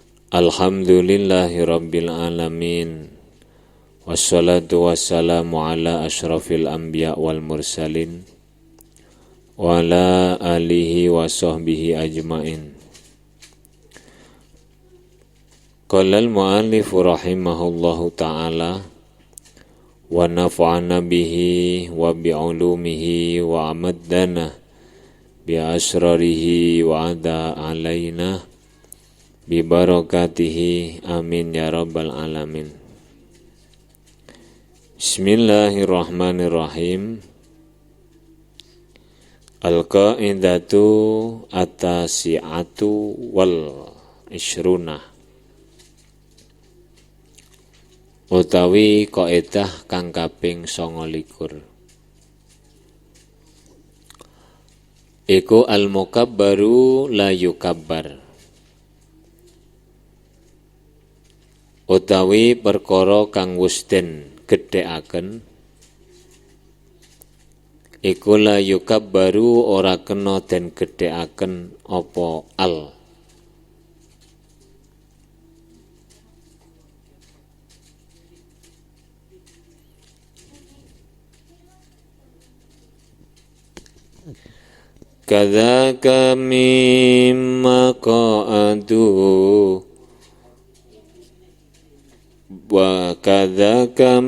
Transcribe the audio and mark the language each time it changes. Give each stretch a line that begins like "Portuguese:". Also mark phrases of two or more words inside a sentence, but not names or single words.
Arabic: الحمد لله رب العالمين والصلاة والسلام على أشرف الأنبياء والمرسلين وعلى آله وصحبه أجمعين. قال المؤلف رحمه الله تعالى ونفعنا به وبعلومه وأمدنا بأسراره وأعاد علينا ببركاته آمين يا رب العالمين. Bismillahirrahmanirrahim. القاعدة التاسعة والعشرون,
Javanese: utawi kaidah kang kaping 29.
Arabic: Iku المكبر لا يكبر,
Javanese: utawi perkara kang wis den gedhekaken iku
Arabic: لا يكبر
Javanese: ora kena den gedhekaken apa al.
Arabic: كذلك مما قعدوا وكذلك